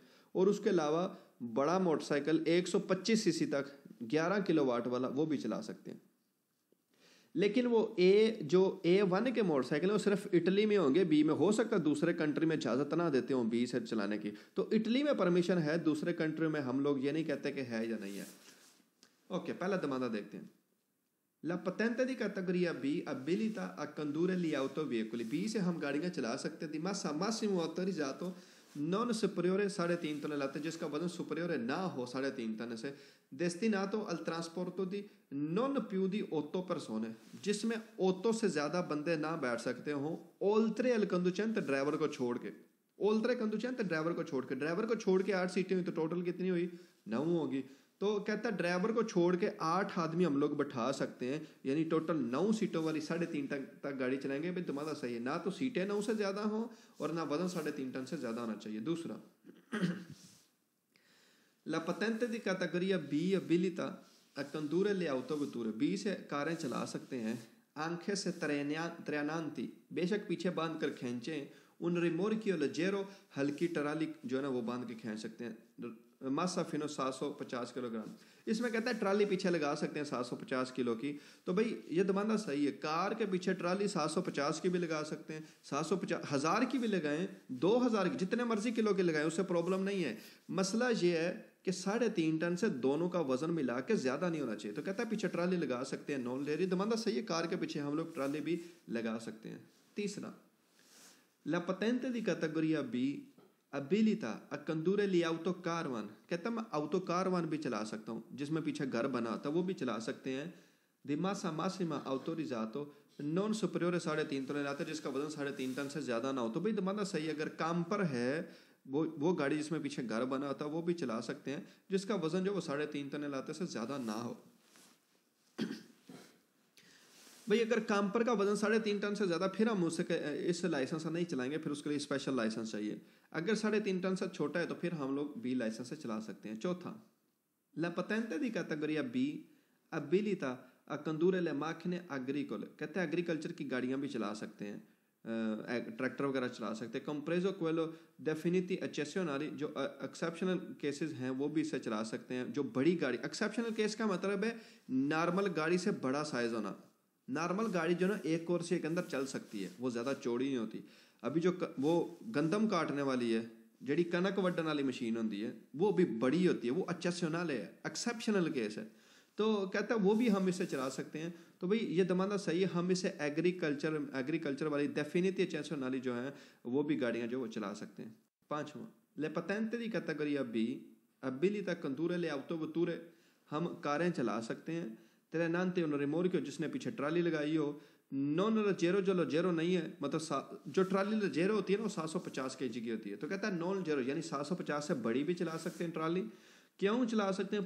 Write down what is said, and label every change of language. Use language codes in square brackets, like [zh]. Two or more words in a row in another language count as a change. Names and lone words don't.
[hi] और उसके अलावा बड़ा मोटरसाइकिल 125 cc तक 11 किलोवाट वाला वो भी चला सकते हैं। लेकिन वो A1 के मोटरसाइकिल वो सिर्फ इटली में होंगे, B में हो सकता है दूसरे कंट्री में इजाज़त ना देते हों B से चलाने की। तो इटली में परमिशन है, दूसरे कंट्री में हम लोग ये नहीं कहते कि है या नहीं है। ओके, पहला दमादा देखते हैं। [it] La patente di categoria B abilita a condurre gli autoveicoli। [hi] B से हम गाड़ियाँ चला सकते हैं। [it] di massa massimo autorizzato non superiore 3.5 tonnellate, [hi] जिसका वजन सुपरियोर ना हो 3.5 टन से, [it] destinato al trasporto di non più di 8 persone, [hi] जिसमें 8 से ज़्यादा बंदे ना बैठ सकते हों, [it] oltre al conducente [hi] ड्राइवर को छोड़ के। [it] oltre conducente [hi] ड्राइवर को छोड़ के, ड्राइवर को छोड़ के 8 सीटें हुई तो टोटल कितनी हुई? 9 होगी। तो कहता है ड्राइवर को छोड़ के 8 आदमी हम लोग बैठा सकते हैं, यानी टोटल 9 सीटों वाली 3.5 टन तक गाड़ी चलाएंगे। भाई तुम्हारा सही है, ना तो सीटें 9 से ज़्यादा हो और ना वजन 3.5 टन से ज़्यादा होना चाहिए। दूसरा, [it] La patente di categoria B abilita a condurre le autovetture। [hi] B से कारें चला सकते हैं आंखें से त्रेनांती, बेशक पीछे बांध कर खींचें, [it] un rimorchio leggero, [hi] हल्की ट्राली जो है ना वो बांध के खींच सकते हैं। [it] massa fino 750 chilogrammi. [hi] इसमें कहता है ट्राली पीछे लगा सकते हैं 750 किलो की। तो भाई ये दबाना सही है, कार के पीछे ट्राली 750 की भी लगा सकते हैं, 750 1000 की भी लगाएं, 2000 की, जितने मर्जी किलो की लगाएं, उससे प्रॉब्लम नहीं है। मसला ये है कि 3.5 टन से दोनों का वजन मिला के ज्यादा नहीं होना चाहिए। तो कहता है पीछे ट्राली लगा सकते हैं, [it] non leggeri [hi] दबाना सही है, कार के पीछे हम लोग ट्राली भी लगा सकते हैं। तीसरा, [it] La patente di categoria B abilita a condurre gli autocarvan, [hi] कहता मैं autocarvan भी चला सकता हूँ, जिसमें पीछे घर बना था वो भी चला सकते हैं। [it] di massa massima autorizzato non superiore 3.5 [hi] टन, जिसका वजन 3.5 टन से ज्यादा ना हो। तो भाई दबाना सही है, अगर काम पर है वो गाड़ी जिसमें पीछे घर बना था वो भी चला सकते हैं, जिसका वजन जो वो 3.5 टन लाते से ज्यादा ना हो। भाई अगर कैंपर का वजन 3.5 टन से ज़्यादा, फिर हम उससे इस लाइसेंस से नहीं चलाएंगे, फिर उसके लिए स्पेशल लाइसेंस चाहिए। अगर 3.5 टन से छोटा है तो फिर हम लोग बी लाइसेंस से चला सकते हैं। चौथा, [it] La patente di categoria B abilita a condurre le macchine agricole, [hi] कहते हैं एग्रीकल्चर की गाड़ियाँ भी चला सकते हैं, ट्रैक्टर वगैरह चला सकते हैं। [it] compreso quelle definite eccezionali, [hi] जो एक्सेप्शनल केसेस हैं वो भी इससे चला सकते हैं। जो बड़ी गाड़ी, एक्सेप्शनल केस का मतलब है नॉर्मल गाड़ी से बड़ा साइज होना। नॉर्मल गाड़ी जो ना एक कोर्स के अंदर चल सकती है, वो ज़्यादा चौड़ी नहीं होती। अभी जो वो गंदम काटने वाली है, [pa] ਜਿਹੜੀ ਕਣਕ ਵੱਢਣ ਵਾਲੀ [hi] मशीन होती है, वो भी बड़ी होती है, वो एक्सेप्शनल है, एक्सेप्शनल केस है। तो कहता है वो भी हम इसे चला सकते हैं। तो भाई ये दमाना सही है, हम इसे एग्रीकल्चर वाली [it] definite eccezionali [hi] जो है वो भी गाड़ियाँ जो वो चला सकते हैं। [it] पांचवा, le patente di categoria B abilita a condurre le autovetture, हम कारें चला सकते हैं। trainante un rimorchio, [hi] जिसने पीछे ट्राली लगाई हो। [it] non leggero, [hi] जो लजेरो नहीं है, मतलब जो ट्राली लजेरो होती है ना वो 750 kg की होती है। तो कहता है [it] non leggero [hi] यानी 750 से बड़ी भी चला सकते हैं ट्राली। क्यों चला सकते हैं?